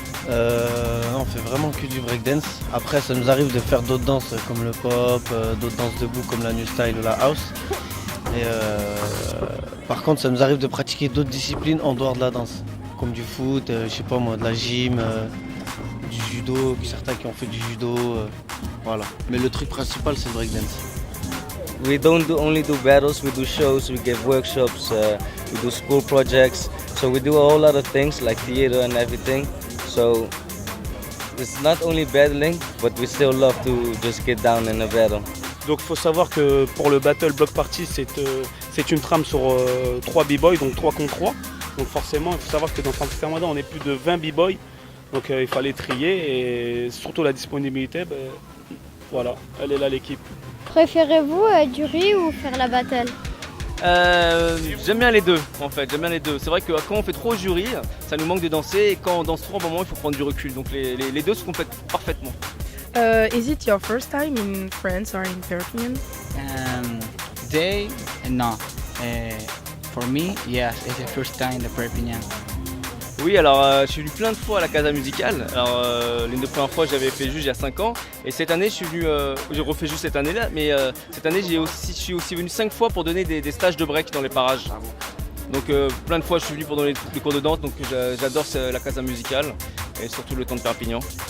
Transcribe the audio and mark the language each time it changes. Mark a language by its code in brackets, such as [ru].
[fr] On fait vraiment que du breakdance. Après ça nous arrive de faire d'autres danses comme le pop, d'autres danses debout comme la new style ou la house. Et par contre ça nous arrive de pratiquer d'autres disciplines en dehors de la danse. Comme du foot, je sais pas moi, de la gym, du judo, puis certains qui ont fait du judo, voilà. Mais le truc principal c'est le breakdance. [en] We don't only do battles, we do shows, we give workshops, we do school projects. So we do a whole lot of things like theater and everything. So it's not only battling, but we still love to just get down in a battle. [fr] Donc il faut savoir que pour le Battle Block Party, c'est une trame sur 3 b-boys, donc 3 contre 3. Donc forcément, il faut savoir que dans Fantastic Armada, on est plus de 20 b-boys. Donc il fallait trier et surtout la disponibilité, voilà, elle est là l'équipe. Préférez-vous être jury ou faire la battle? J'aime bien les deux en fait, j'aime bien les deux. C'est vrai que quand on fait trop jury, ça nous manque de danser, et quand on danse trop, à un moment il faut prendre du recul. Donc les deux se complètent parfaitement. [en] Is it your first time in France or in Perpignan? Today, no. For me, yes, it's the first time in the Perpignan. [fr] Oui, alors je suis venu plein de fois à la Casa Musicale. Alors l'une des premières fois j'avais fait juste il y a 5 ans, et cette année je suis venu, j'ai refait juste cette année-là, mais cette année je suis aussi venu 5 fois pour donner des stages de break dans les parages. Donc plein de fois je suis venu pour donner des cours de danse, donc j'adore la Casa Musicale et surtout le temps de Perpignan.